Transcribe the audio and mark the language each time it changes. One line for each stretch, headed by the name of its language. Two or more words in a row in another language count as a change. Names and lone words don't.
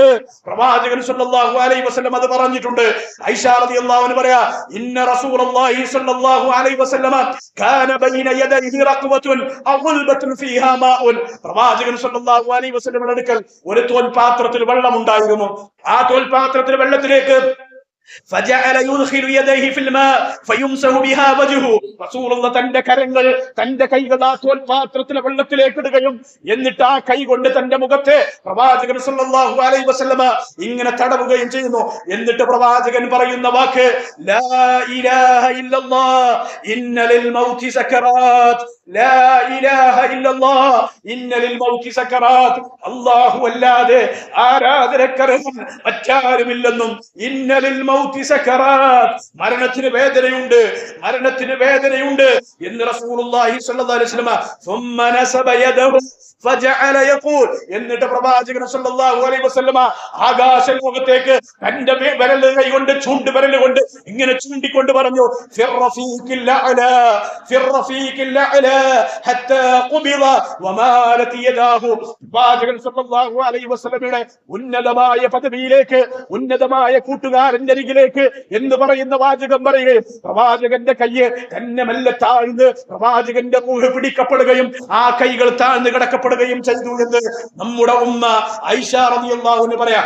Arabic: പ്രവാചകൻ صلى الله عليه وسلم
Malayalam: അത് പറഞ്ഞിട്ടുണ്ട്.
Arabic: ഐഷ رضي الله عنها പറയാ, إن رسول الله صلى الله عليه وسلم كان بين يديه ركوة علبة فيها ماء.
Malayalam: പ്രവാചകൻ
Arabic: صلى الله عليه
Malayalam: വസല്ലമയുടെ അടുക്കൽ ഒരു തോൽപാത്രത്തിൽ വെള്ളം ഉണ്ടായിരുന്നു. ആ തോൽപാത്രത്തിൽ വെള്ളത്തിലേക്ക്
Arabic: فجعل يدخل يديه في الماء فيمسح بها وجهه.
Malayalam: റസൂലുള്ളാഹി തന്റെ കരങ്ങൾ, തന്റെ കൈകൾ ആ തോൽപാത്രത്തിലെ വെള്ളത്തിലേക്ക് ഇടുകയും എന്നിട്ട് ആ കൈ കൊണ്ട് തന്റെ മുഖത്തെ പ്രവാചകൻ
Arabic: صلى الله عليه وسلم
Malayalam: ഇങ്ങനെ തടവുകയും ചെയ്യുന്നു. എന്നിട്ട് പ്രവാചകൻ പറയുന്ന വാക്ക്,
Arabic: لا إله إلا الله إن للموت سكرات لا إله إلا الله إن للموت سكرات.
Malayalam: അല്ലാഹു അല്ലാതെ ആരാധനക്കർഹൻ മറ്റാരുമില്ലെന്നും,
Arabic: إن للموت سكرات,
Malayalam: മരണത്തിന് വേദനയുണ്ട്, മരണത്തിന് വേദനയുണ്ട് എന്ന് റസൂലുള്ളാഹി
Arabic: صلى الله عليه وسلم ثم نسب يده فجعل يقول,
Malayalam: എന്നിട്ട് പ്രവാചകൻ
Arabic: صلى الله عليه وسلم
Malayalam: ആകാശലോകത്തേക്ക് തന്റെ വിരല് കൈകൊണ്ട് ചൂണ്ട് വിരല് കൊണ്ട് ഇങ്ങനെ ചൂണ്ടിക്കൊണ്ട് പറഞ്ഞു,
Arabic: في الرفيق الأعلى في الرفيق الأعلى حتى قبض ومالت يده.
Malayalam: പ്രവാചകൻ
Arabic: صلى الله عليه
Malayalam: വസല്ലമയുടെ ഉന്നതമായ പദവിയിലേക്ക്, ഉന്നതമായ കൂട്ടുകാരന്റെ അരികിലേക്ക് എന്ന് പറയുന്ന വാചകം പറയുകയും പ്രവാചകന്റെ കയ്യ് തന്നെ മെല്ലെ താഴ്ന്ന് പ്രവാചകന്റെ റൂഹ് പിടിക്കപ്പെടുകയും ആ കൈകൾ താഴ്ന്ന് കിടക്കപ്പെടുകയും ചെയ്തു എന്ന് നമ്മുടെ ഉമ്മ ആയിഷ
Arabic: رضي الله عنها
Malayalam: പറയാ.